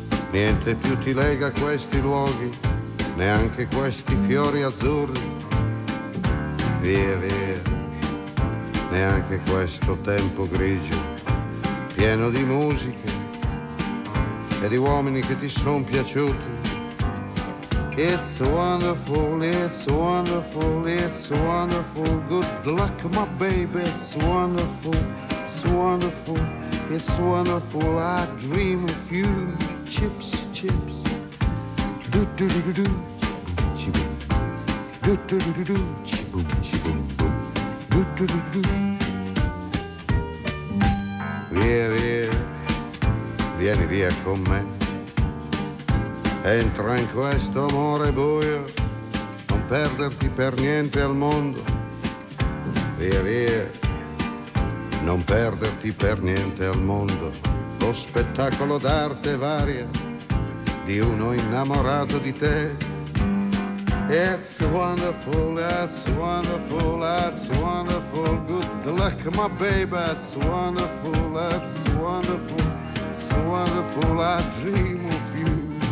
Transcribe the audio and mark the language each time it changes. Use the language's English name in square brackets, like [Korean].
[Italian] Niente più ti lega questi luoghi, neanche questi fiori azzurri. Via, via. Neanche questo tempo grigio, pieno di musiche e di uomini che ti son piaciuti. [English] It's wonderful, it's wonderful, it's wonderful. Good luck, my baby, it's wonderful, it's wonderful, it's wonderful. I dream of you, chips, chips. Do do do do do, chibum, chibum. Do do do do do, chibum, chibum. [Italian] Via, via, vieni via con me. Entra in questo amore buio, non perderti per niente al mondo. via via. Non perderti per niente al mondo lo spettacolo d'arte varia di uno innamorato di te. [English] It's wonderful, that's wonderful, that's wonderful. Good luck, my baby, that's wonderful, that's wonderful. It's wonderful, I dream of you.